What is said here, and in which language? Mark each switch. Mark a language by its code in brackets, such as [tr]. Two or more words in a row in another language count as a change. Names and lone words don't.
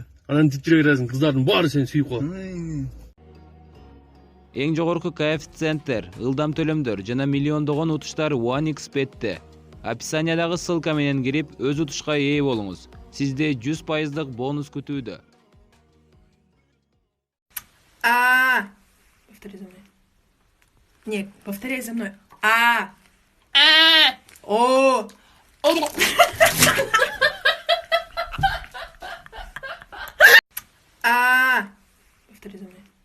[ky] Анан жүрө бересиң, кыздардын баары сени сүйүп калат. Эң жогорку коэффициенттер, ылдам төлөмдөр жана миллиондогон утуштар OneXBet'те. Описаниядагы ссылка менен кирип, өз утушка ээ болуңуз. Сизде 100% бонус күтүүдө. [ru] Повтори за мной. Нет, повторяй за мной. О. Повтори за мной.